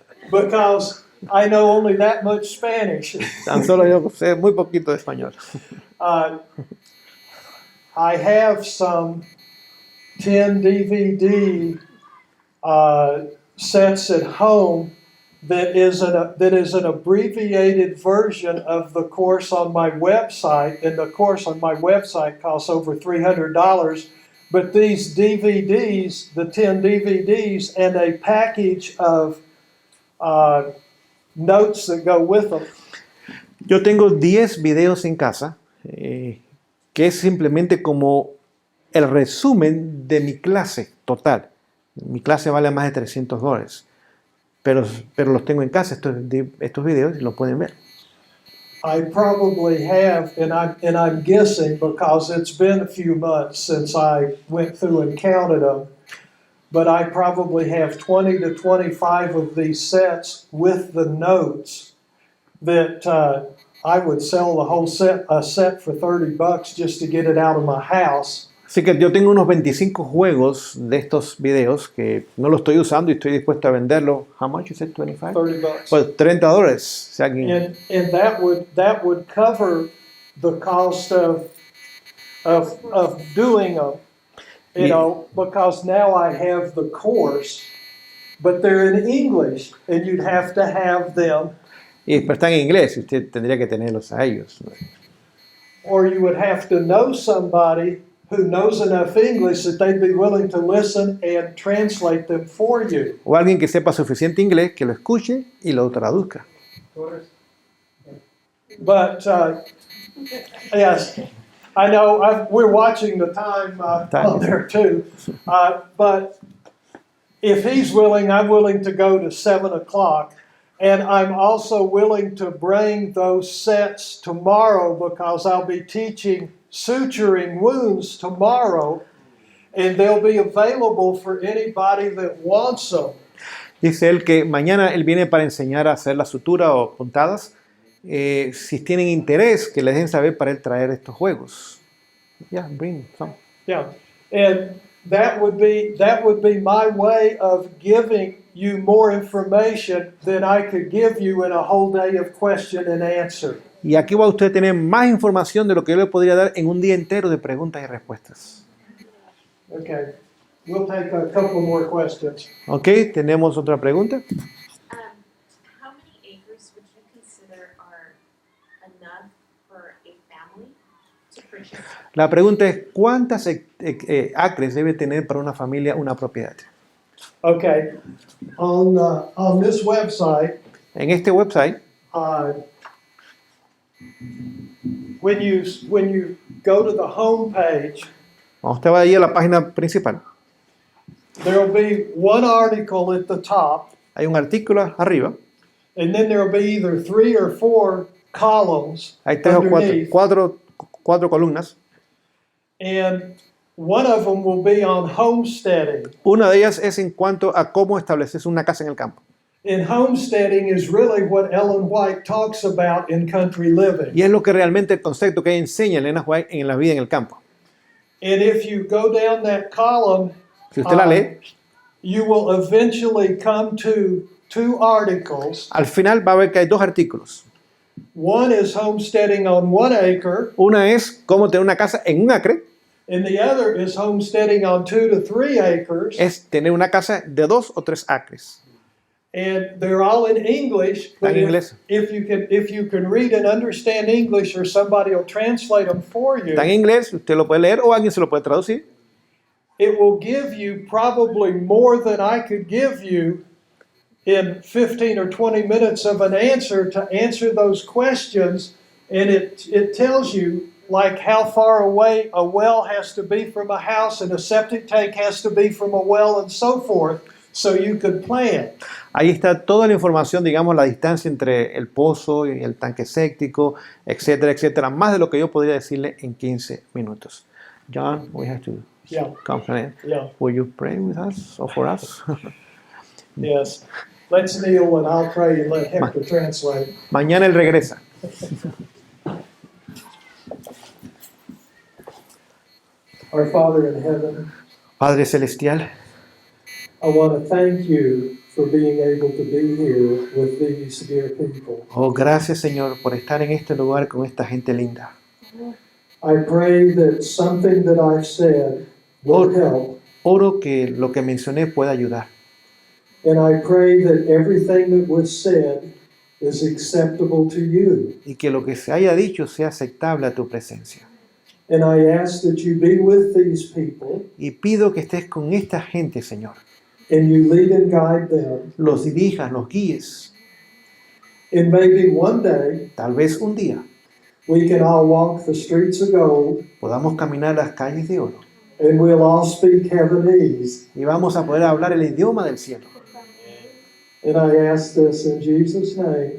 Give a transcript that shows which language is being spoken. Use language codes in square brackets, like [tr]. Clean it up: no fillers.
[en] because I know only that much Spanish. [es] tan solo yo sé muy poquito de español. [en] I have some 10 DVD sets at home that is an abbreviated version of the course on my website, and the course on my website costs over $300. But these DVDs, the 10 DVDs, and a package of notes that go with them. [es] Yo tengo 10 videos en casa, que es simplemente como el resumen de mi clase total. Mi clase vale más de $300, pero los tengo en casa, estos videos, y los pueden ver. [en] I probably have, and I'm guessing because it's been a few months since I went through and counted them, but I probably have 20 to 25 of these sets with the notes that I would sell the whole set for $30 just to get it out of my house. [es] Así que yo tengo unos 25 juegos de estos videos que no los estoy usando y estoy dispuesto a venderlos. [en] How much you said? 25? $30. [es] Pues $30. Si alguien... [en] And that would cover the cost of doing them, you know, because now I have the course, but they're in English, and you'd have to have them. [es] Pero están en inglés y usted tendría que tenerlos a ellos. [en] Or you would have to know somebody who knows enough English that they'd be willing to listen and translate them for you. [es] O alguien que sepa suficiente inglés que lo escuche y lo traduzca. [en] But yes, I know we're watching the time on there too. But if he's willing, I'm willing to go to 7 o'clock. And I'm also willing to bring those sets tomorrow because I'll be teaching suturing wounds tomorrow, and they'll be available for anybody that wants them. [es] Dice él que mañana él viene para enseñar a hacer la sutura o puntadas. Si tienen interés, que les dejen saber para él traer estos juegos. [en] Yeah, bring some. Yeah, and that would be my way of giving you more information than I could give you in a whole day of question and answer. [es] Y aquí va usted a tener más información de lo que yo le podría dar en un día entero de preguntas y respuestas. [en] Okay, we'll take a couple more questions. [es] Ok, tenemos otra pregunta. [en] How many acres would you consider are enough for a family to purchase? [es] La pregunta es, ¿cuántas acres debe tener para una familia una propiedad? [en] Okay, on this website, [es] En este website, [en] when you go to the home page, [es] cuando usted va ahí a la página principal, [en] there'll be one article at the top, [es] hay un artículo arriba, [en] and then there'll be either 3 or 4 columns [es] hay 3 o [en] underneath, [es] 4 columnas. [en] and one of them will be on homesteading. [es] Una de ellas es en cuanto a cómo establecerse una casa en el campo. [en] And homesteading is really what Ellen White talks about in country living. [es] Y es lo que realmente el concepto que ella enseña Elena White en la vida en el campo. [en] And if you go down that column, [es] Si usted la lee, [en] you will eventually come to 2 articles. [es] al final va a ver que hay 2 artículos. [en] One is homesteading on 1 acre, [es] Una es cómo tener una casa en un acre, [en] and the other is homesteading on 2 to 3 acres. [es] es tener una casa de 2 o 3 acres. [en] And they're all in English. But [es] Está en inglés. [en] if you can read and understand English, or somebody will translate them for you, [es] Está en inglés, usted lo puede leer o alguien se lo puede traducir. [en] it will give you probably more than I could give you in 15 or 20 minutes of an answer to answer those questions. And it tells you like how far away a well has to be from a house and a septic tank has to be from a well and so forth, so you could plan. [es] Ahí está toda la información, digamos, la distancia entre el pozo y el tanque séptico, etcétera, etcétera, más de lo que yo podría decirle en 15 minutos. [en] John, we have to come to an end. Yeah. Will you pray with us or for us? Yes. Let's kneel and I'll pray and let Hector translate. [es] Mañana él regresa. [en] Our Father in heaven, [es] Padre Celestial, [en] I want to thank you for being able to be here with these dear people. [es] oh, gracias Señor por estar en este lugar con esta gente linda. [en] I pray that something that I've said will help, [es] Oro que lo que mencioné pueda ayudar. [en] And I pray that everything that was said is acceptable to you. [es] y que lo que se haya dicho sea aceptable a tu presencia. [en] And I ask that you be with these people [es] Y pido que estés con esta gente, Señor. [en] and you lead and guide them. [es] Los dirijas, los guíes. [en] And maybe one day [es] Tal vez un día [en] we can all walk the streets of gold [es] podamos caminar las calles de oro [en] and we'll all speak Heavenese. [es] y vamos a poder hablar el idioma del cielo. [en] And I ask this in Jesus' name.